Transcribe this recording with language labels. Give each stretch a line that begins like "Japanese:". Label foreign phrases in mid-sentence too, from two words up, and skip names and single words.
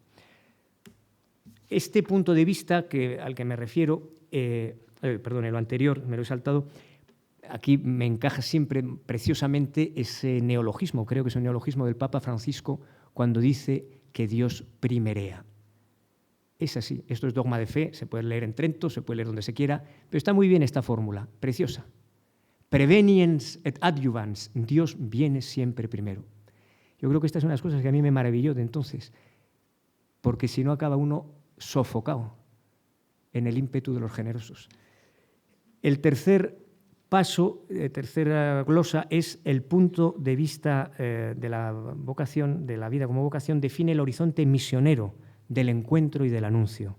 Spanish: Este punto de vista al que me refiero, perdón, lo anterior me lo he saltado, aquí me encaja siempre preciosamente ese neologismo, creo que es un neologismo del Papa Francisco, cuando dice que Dios primerea. Es así, esto es dogma de fe, se puede leer en Trento, se puede leer donde se quiera, pero está muy bien esta fórmula, preciosa.
Latin: Preveniens et adjuvans,
Spanish: Dios viene siempre primero. Yo creo que esta es una de las cosas que a mí me maravilló de entonces, porque si no acaba uno sofocado en el ímpetu de los generosos. El tercer paso, tercera glosa, es el punto de vista de la vocación, de la vida como vocación, define el horizonte misionero del encuentro y del anuncio.